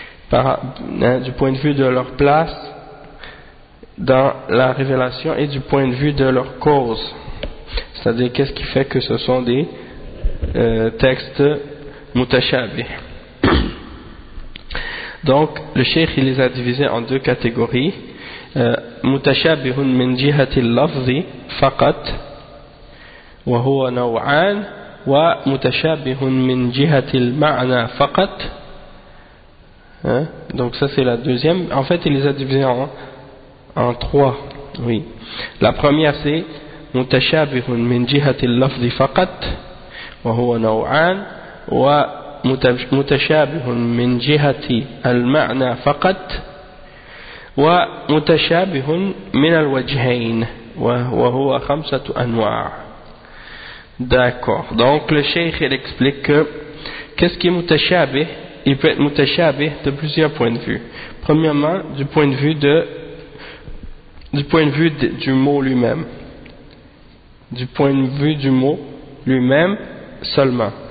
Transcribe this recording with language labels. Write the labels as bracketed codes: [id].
[fr] Du point de vue de leur place dans la révélation et du point de vue de leur cause. C'est-à-dire qu'est-ce qui fait que ce sont des textes mutashabih. Donc le cheikh il les a divisés en deux catégories. [ar] Mutashabihun min jihati al-lafzi faqat وهو نوعان ومتشابه من جهة المعنى فقط. [fr] Donc ça c'est la deuxième. En fait il les a divisés en trois. Oui. La première c'est [ar] متشابه من جهة اللفظ فقط وهو نوعان ومتشابه من جهة المعنى فقط ومتشابه من الوجهين وهو خمسة أنواع. [fr] D'accord. Donc le cheikh il explique que qu'est-ce qui est mutashabih, il peut être mutashabih de plusieurs points de vue. Premièrement, du point de vue du mot lui-même seulement.